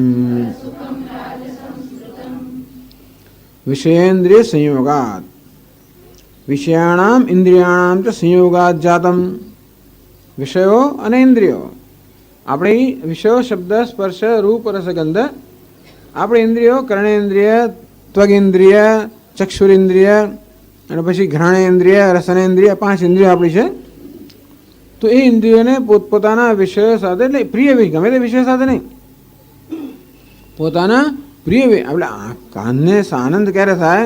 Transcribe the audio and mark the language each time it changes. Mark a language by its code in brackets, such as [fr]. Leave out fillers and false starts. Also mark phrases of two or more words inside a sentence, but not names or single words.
[sa] विषयेन्द्रिय संयोगात् विषयाणाम इंद्रियाणाम च संयोगात् जातम। [gu] विषयो અને ઇન્દ્રિયો, આપણી વિષયો શબ્દ સ્પર્શ રૂપ રસગંધ, આપણી ઇન્દ્રિયો કર્ણેન્દ્રિય, ત્વગેન્દ્રિય, ચક્ષુરેન્દ્રિય અને પછી ઘ્રાણેન્દ્રિય, રસનેન્દ્રિય, 5 ઇન્દ્રિયો આપણી છે. તો એ ઇન્દ્રિયોને પોતપોતાના વિષયો સાથે, એટલે પ્રિય ગમે તે વિષય સાથે નહીં, પોતાના પ્રિય આપણે કાનને આનંદ ક્યારે થાય?